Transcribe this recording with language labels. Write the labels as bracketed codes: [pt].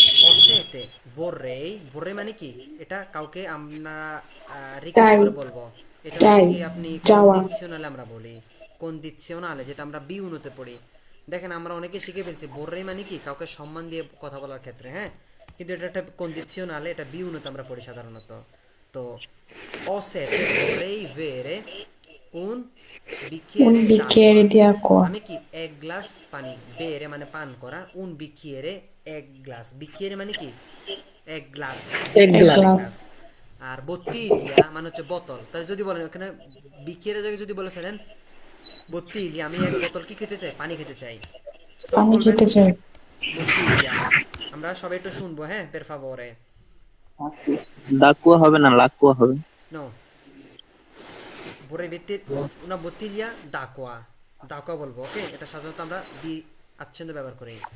[bn] অসেতে vorrei মানে কি, এটা কাউকে আমরা রিকোয়েস্ট করে বলবো। এটা হচ্ছে কি আপনি কন্ডিশনালে আমরা বলি, কন্ডিশনালে যেটা আমরা বি উন্নতে পড়ি। দেখেন আমরা অনেকে শিখে ফেলছি vorrei মানে কি কাউকে সম্মান দিয়ে কথা বলার ক্ষেত্রে, হ্যাঁ, কিন্তু এটা একটা কন্ডিশনালে, এটা বি উন্নতে আমরা পড়ি সাধারণত। [it] তো অসেতে vorrei bere un bicchiere di acqua. [bn] আমি কি এক গ্লাস পানি, বেরে মানে পান করা, [it] un bicchiere [bn] এক গ্লাস, bicchiere মানে কি এক গ্লাস, এক গ্লাস। আর bottiglia মানে হচ্ছে বোতল। তাহলে যদি বলেন ওখানে bicchiere জায়গায় যদি বলে ফেলেন bottiglia, আমি এক বোতল কি খেতে চাই, পানি খেতে চাই, পানি খেতে চাই। [it] bottiglia। [bn] আমরা সবাই একটু শুনবো, হ্যাঁ, [it] per favore। [bn] ডাকুয়া হবে না, লাকুয়া হবে। [it] no, vorrei una bottiglia d'acqua, d'acqua বলবো, ওকে। [bn] এটা সাধারণত আমরা বি আচ্ছন্ন ব্যবহার করি।